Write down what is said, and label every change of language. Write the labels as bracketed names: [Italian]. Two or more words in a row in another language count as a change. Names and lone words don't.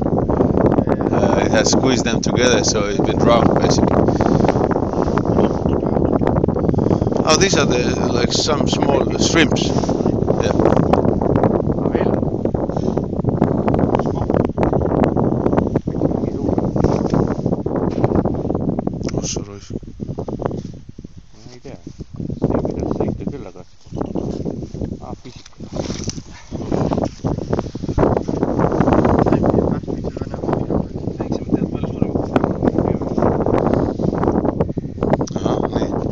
[English] It has squeezed them together, so it's been drowned basically. Oh, these are like some small shrimps. Yeah. [Estonian] Ossa rois. Ei tea. See pidas sõita küll, aga... pisik. Ahah, nii.